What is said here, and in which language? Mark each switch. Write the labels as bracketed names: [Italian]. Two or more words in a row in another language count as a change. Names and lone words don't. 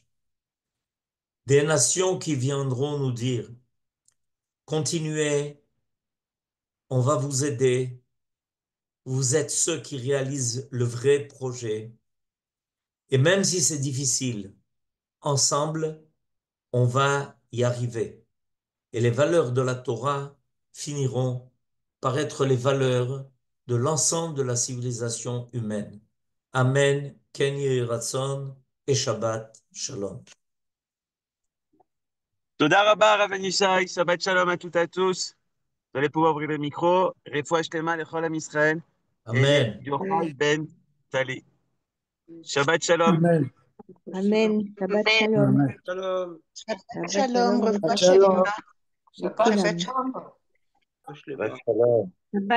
[French] Des nations qui viendront nous dire, continuez, on va vous aider, vous êtes ceux qui réalisent le vrai projet. Et même si c'est difficile, ensemble, on va y arriver. Et les valeurs de la Torah finiront par être les valeurs de l'ensemble de la civilisation humaine. [Hebrew] אמן, כן יהי רצון et שבת שלום. תודה רבה, [French] Rav Yishai, [Hebrew] שבת שלום [French] à toutes et à tous. Vous allez pouvoir ouvrir le micro. [Hebrew] רפואה שלמה לכל עם ישראל et Amen. יוחאי בן טלי. שבת שלום. Amen. אמן. שבת שלום. Amen. Shalom. Shabbat Shalom, shalom. repas Shalom. shalom. לכולם. Shabbat